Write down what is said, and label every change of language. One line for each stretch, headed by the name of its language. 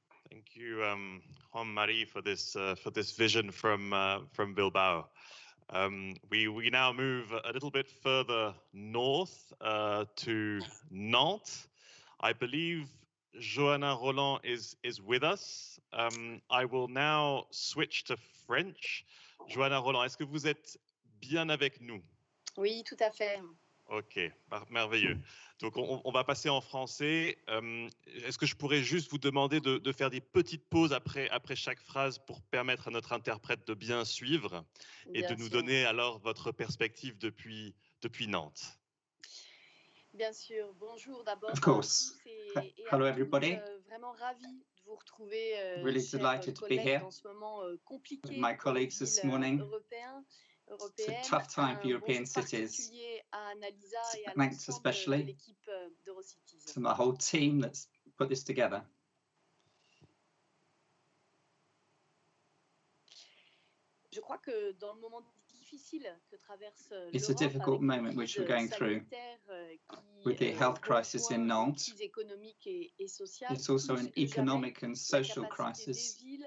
English: Thank you, Juan Marie, for this vision from Bilbao. We now move a little bit further north to Nantes. I believe Johanna Roland is with us. I will now switch to French.
French: Johanna Roland, est-ce que vous êtes bien avec nous? Oui, tout à fait. Ok, merveilleux. Donc, on va passer en français. Est-ce que je pourrais juste vous demander de faire des petites pauses après chaque phrase pour permettre à notre interprète de bien suivre et de nous donner alors votre perspective depuis Nantes? Bien sûr. Bonjour d'abord.
English: Of course. Hello, everybody.
French: Vraiment ravi de vous retrouver.
English: Really delighted to be here
French: dans ce moment compliqué
English: with my colleagues this morning. It's a tough time for European cities. Thanks especially to the whole team that's put this together.
French: Je crois que dans le moment difficile que traverse
English: It's a difficult moment which we're going through with the health crisis in Nantes. It's also an economic and social crisis.